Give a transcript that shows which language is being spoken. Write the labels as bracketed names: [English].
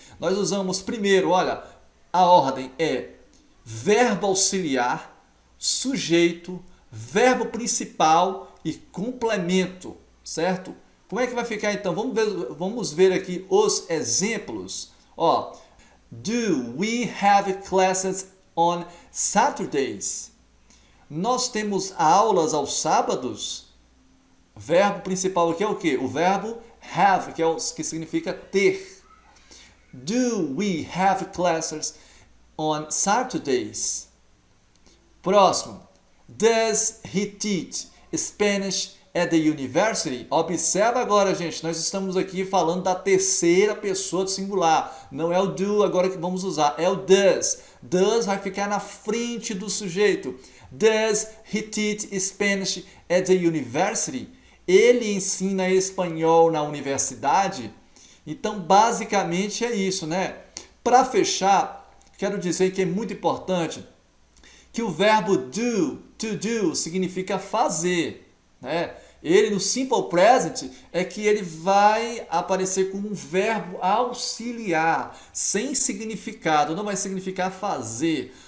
[Portuguese] Nós usamos primeiro, olha, a ordem é verbo auxiliar, sujeito, verbo principal e complemento, certo? Como é que vai ficar então? Vamos ver aqui os exemplos. [English] Ó, do we have classes on Saturdays? [Portuguese] Nós temos aulas aos sábados? Verbo principal aqui é o quê? O verbo have, que significa ter. [English] Do we have classes on Saturdays? Próximo. Does he teach Spanish at the university? [Portuguese] Observa agora, gente, nós estamos aqui falando da terceira pessoa do singular. Não é o do agora que vamos usar, é o does. Does vai ficar na frente do sujeito. [English] Does he teach Spanish at the university? [Portuguese] Ele ensina espanhol na universidade? Então, basicamente é isso, né? Para fechar, quero dizer que é muito importante que o verbo do, to do, significa fazer, né? Ele no simple present é que ele vai aparecer como um verbo auxiliar, sem significado, não vai significar fazer.